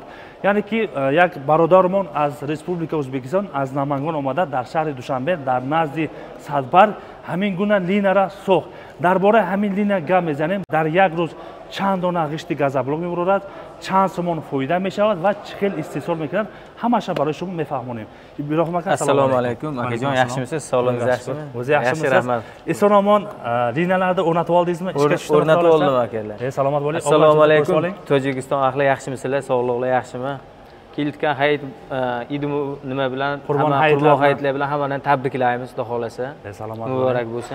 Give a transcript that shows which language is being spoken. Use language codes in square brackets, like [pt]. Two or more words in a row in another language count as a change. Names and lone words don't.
[tg] یعنی که یک برادرمون از ریسپوبلیکا ازبکستان از نامنگان آمده در شهر دوشنبه در نزد صدبرگ همین گونه لینه را ساخت. درباره همین لینه گپ میزنیم. در یک روز چند دانه غشت گازابلوک میبرد چند سومون فایده میشود و چه استحصال میکنند همش برای شما میفهمونیم. السلام علیکم اگه جان [uz] yaxshimisiz sog'lig'ingiz yaxshimi o'zi yaxshimisiz rahmat. Esonomon linelarda o'rnatib oldingizmi o'rnatib oldim akalar. Salomat bo'ling. Assalomu alaykum Tojikiston ahli yaxshimisizlar sog'liqlar yaxshimi kelayotgan hayit idimi nima bilan qurbon hayitlar bilan hammani tabriklaymiz xudo xolasa muborak bo'lsin.